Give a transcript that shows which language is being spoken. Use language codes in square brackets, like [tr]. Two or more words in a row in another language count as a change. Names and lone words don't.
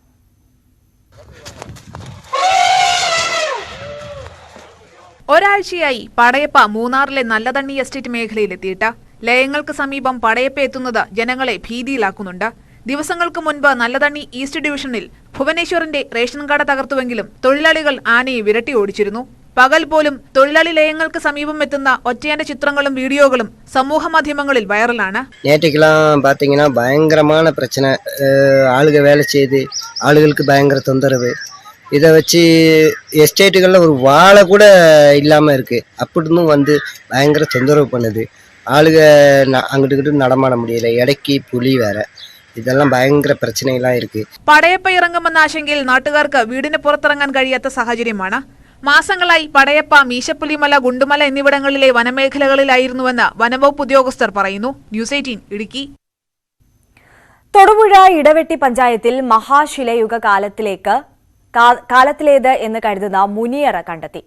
[ml] ഒരാഴ്ചയായി പടയപ്പ മൂന്നാറിലെ നല്ലതണ്ണി എസ്റ്റേറ്റ് മേഖലയിലെത്തിയിട്ട് ലയങ്ങൾക്ക് സമീപം പടയപ്പ എത്തുന്നത് ജനങ്ങളെ ഭീതിയിലാക്കുന്നുണ്ട്. ദിവസങ്ങൾക്ക് മുൻപ് നല്ലതണ്ണി ഈസ്റ്റ് ഡിവിഷനിൽ ഭുവനേശ്വറിന്റെ റേഷൻ കട തകർത്തുവെങ്കിലും തൊഴിലാളികൾ ആനയെ വിരട്ടി ഓടിച്ചിരുന്നു. പകൽ പോലും തൊഴിലാളി ലയങ്ങൾക്ക് സമീപം എത്തുന്ന ഒറ്റയാന്റെ ചിത്രങ്ങളും വീഡിയോകളും സമൂഹ മാധ്യമങ്ങളിൽ വൈറലാണ്. [ta] நேற்றுக்கெல்லாம் பார்த்தீங்கன்னா பயங்கரமான பிரச்சனை, ஆளுக வேலை செய்து ஆளுகளுக்கு பயங்கர தொந்தரவு. இதை வச்சு எஸ்டேட்டுகளில் ஒரு வாழை கூட இல்லாமல் இருக்குது. அப்படின்னு வந்து பயங்கர தொந்தரவு பண்ணுது. ஆளுக அங்கிட்டு நடமாட முடியல, இடைக்கு புலி வேற. [ml] ഇതെല്ലാം ഭയങ്കര പ്രശ്നങ്ങളാണ് ഇരിക്കുക. പടയപ്പ ഇറങ്ങുമെന്ന ആശങ്കയിൽ നാട്ടുകാർക്ക് വീടിന് പുറത്തിറങ്ങാൻ കഴിയാത്ത സാഹചര്യമാണ്. മാസങ്ങളായി പടയപ്പ മീശപ്പുലിമല, ഗുണ്ടുമല എന്നിവിടങ്ങളിലെ വനമേഖലകളിലായിരുന്നുവെന്ന് വനംവകുപ്പ് ഉദ്യോഗസ്ഥർ പറയുന്നു. ന്യൂസ് 18 ഇടുക്കി. തൊടുപുഴ ഇടവെട്ടി പഞ്ചായത്തിൽ മഹാശിലയുഗ കാലത്തിലേത് എന്ന് കരുതുന്ന മുനിയറ കണ്ടെത്തി.